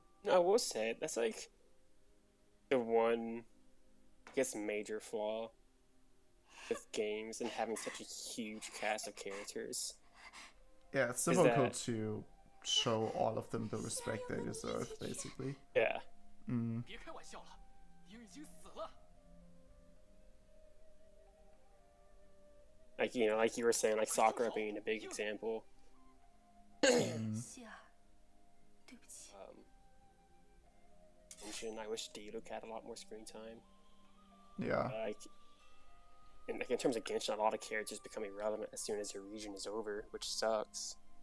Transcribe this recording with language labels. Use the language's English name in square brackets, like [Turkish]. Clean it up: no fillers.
[English] I will say that's like the one, I guess, major flaw with games and having such a huge cast of characters. Yeah, it's Is difficult that- to show all of them the respect they deserve, basically. Yeah. [Chinese] 别开玩笑了，鹰已经死了。 [English] Like, you know, like you were saying, like Sakura being a big example. [Chinese] 希尔，对不起。 [English] Genshin, I wish Diluc had a lot more screen time. Yeah. Like in terms of Genshin, a lot of characters become irrelevant as soon as your region is over, which sucks.